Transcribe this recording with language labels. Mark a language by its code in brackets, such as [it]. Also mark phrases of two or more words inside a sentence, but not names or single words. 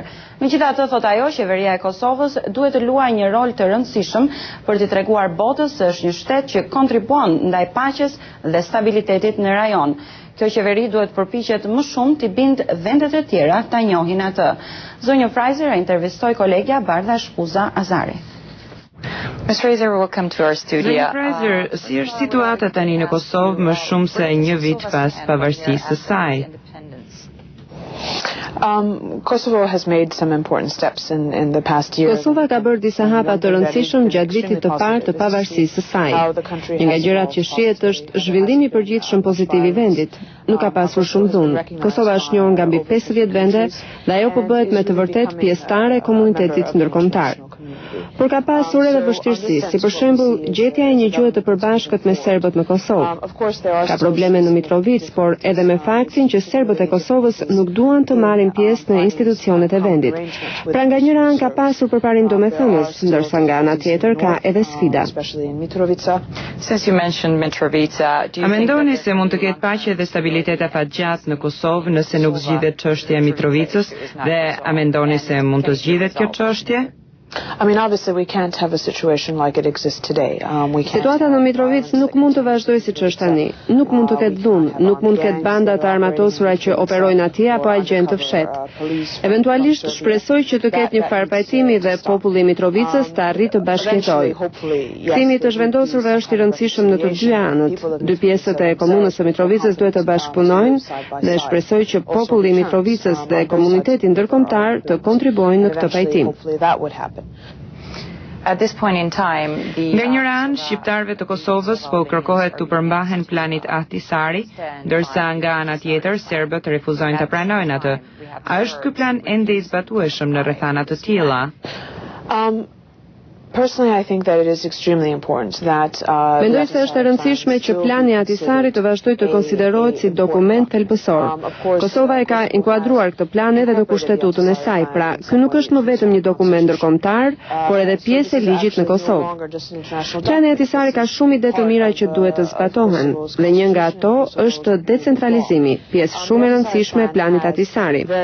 [sq] Megjithatë, thot ajo, qeveria e Kosovës duhet të luajë një rol të rëndësishëm për t'i treguar botës se është një shtet që kontribuon ndaj paqes dhe stabilitetit në rajon. Kjo qeveri duhet përpiqet më shumë t'i bind vendet e tjera ta njohin atë. Zonjë Fraser e intervistoi kolegja Bardha Shkuza Azari. [en] Ms. Fraser, welcome to our studio. [sq] Zonjë Fraser, si është situata tani në Kosovë më shumë se një vit pas pavarësisë së saj? [en] Kosovo has made some important steps in the past year. [sq] Kosova ka bërë disa hapa të rëndësishëm gjatë vitit të parë të pavarësisë së saj. Një nga gjërat që shihet është zhvillimi i përgjithshëm pozitiv i vendit. Nuk ka pasur shumë dhunë. Kosova është njohur nga mbi 50 vende dhe ajo po bëhet me të vërtetë pjesëtare e komunitetit ndërkombëtar. Por ka pasur edhe vështirësi, si për shembull gjetja e një gjuhë të përbashkët me serbët në Kosovë. Ka probleme në Mitrovic, por edhe me faktin që serbët e Kosovës nuk duan të marrin pjesë në institucionet e vendit. Pra nga njëra anë ka pasur përparim domethënës, ndërsa nga ana tjetër ka edhe sfida. [en] Since you mentioned Mitrovica, [sq] A mendoni se mund të ketë paqe dhe stabilitet afatgjatë në Kosovë nëse nuk zgjidhet çështja e Mitrovicës dhe a mendoni se mund të zgjidhet kjo çështje? [en] I mean, obviously we can't have a situation like it exists today. [sq] Situata në Mitrovic nuk mund të vazhdojë siç është tani. Nuk mund të ketë dhunë, nuk mund të ketë banda të armatosura që operojnë atje apo agjentë të fshehtë. Eventualisht shpresoj që të ketë një farë pajtimi dhe populli i Mitrovicës të arrijë të bashkëjetojë. Kthimi të zhvendosur është i rëndësishëm në të dy anët. Dy pjesët e komunës së Mitrovicës duhet të bashkëpunojnë dhe shpresoj që populli i Mitrovicës dhe komuniteti ndërkombëtar të kontribuojnë në këtë pajtim. [en] at this point in time, [sq] Nga njëra anë, shqiptarëve të Kosovës po kërkohet të përmbahen planit Ahtisari, ndërsa nga ana tjetër serbët refuzojnë të pranojnë atë. A është ky plan ende i zbatueshëm në rrethana të tilla? [en] Personally, I think that it is extremely important that [sq] Mendoj se është e rëndësishme që plani i Ahtisarit të vazhdojë të konsiderohet si dokument thelbësor. Kosova e ka inkuadruar këtë plan edhe në kushtetutën e saj, pra ky nuk është më vetëm një dokument ndërkombëtar, por edhe pjesë e ligjit në Kosovë. Plani i Ahtisarit ka shumë ide të mira që duhet të zbatohen, dhe një nga ato është decentralizimi, pjesë shumë e rëndësishme e planit Ahtisari.